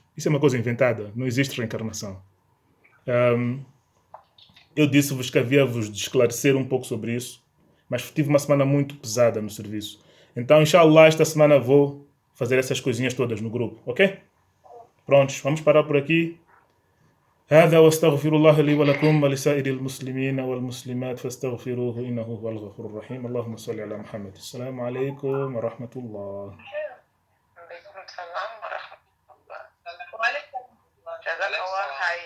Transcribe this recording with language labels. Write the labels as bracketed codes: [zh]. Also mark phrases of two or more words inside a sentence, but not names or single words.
[pt] Isso é uma coisa inventada. Não existe reencarnação. Eu disse-vos que havia-vos de esclarecer um pouco sobre isso, mas tive uma semana muito pesada no serviço. Então, inshallah, esta semana vou fazer essas coisinhas todas no grupo, ok? Prontos, vamos parar por aqui. [ar] هذا واستغفر الله لي ولكم ولسائر المسلمين والمسلمات فاستغفروه إنه هو الغفور الرحيم اللهم صل على محمد السلام عليكم ورحمة الله عليكم السلام ورحمة الله. جزاك الله خيرا.